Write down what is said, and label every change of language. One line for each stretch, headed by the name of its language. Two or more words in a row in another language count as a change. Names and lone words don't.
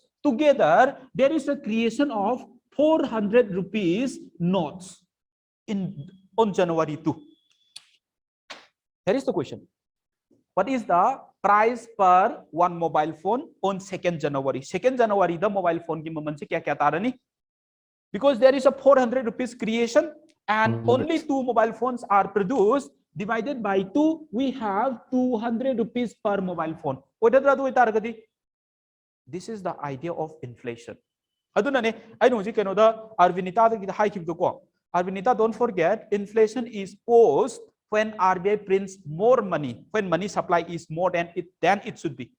English: Together, there is a creation of 400 rupees notes on January 2. Here is the question. What is the price per one mobile phone on 2nd January?
Manipuri: 2nd January,
English: the mobile phone
Manipuri: ki maman se kya tarani?
English: Because there is a 400 rupees creation and only 2 mobile phones are produced. Divided by 2, we have 200 rupees per mobile phone. This is the idea of inflation. I know Arvinita, don't forget, inflation is caused when RBI prints more money, when money supply is more than it should be.